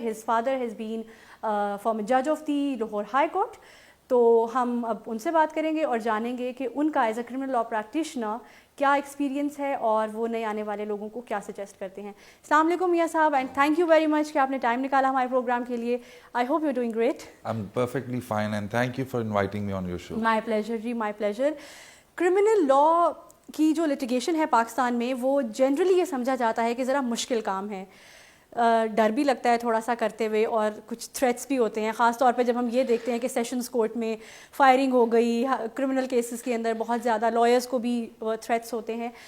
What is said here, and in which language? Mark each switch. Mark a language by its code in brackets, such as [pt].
[en] His father has been farmer جج of the Lahore high court. [ur] تو ہم اب ان سے بات کریں گے اور جانیں گے کہ ان کا [en] as a criminal law practitioner [ur] کیا ایکسپیرینس ہے اور وہ نئے آنے والے لوگوں کو کیا سجیسٹ کرتے ہیں. السلام علیکم میاں صاحب, [en] and thank you very much [ur] کہ آپ نے ٹائم نکالا ہمارے پروگرام کے لیے. [en] I hope you doing great. I'm perfectly fine and thank you for inviting me on your show. My pleasure جی, my pleasure. [ur] Criminal law کی جو litigation ہے پاکستان میں, وہ جنرلی یہ سمجھا جاتا ہے کہ ذرا مشکل کام ہے. ڈر بھی لگتا ہے تھوڑا سا کرتے ہوئے, اور کچھ تھریٹس بھی ہوتے ہیں, خاص طور پہ جب ہم یہ دیکھتے ہیں کہ سیشنز کورٹ میں فائرنگ ہو گئی, کرمنل کیسز کے اندر بہت زیادہ لائرس کو بھی تھریٹس ہوتے ہیں.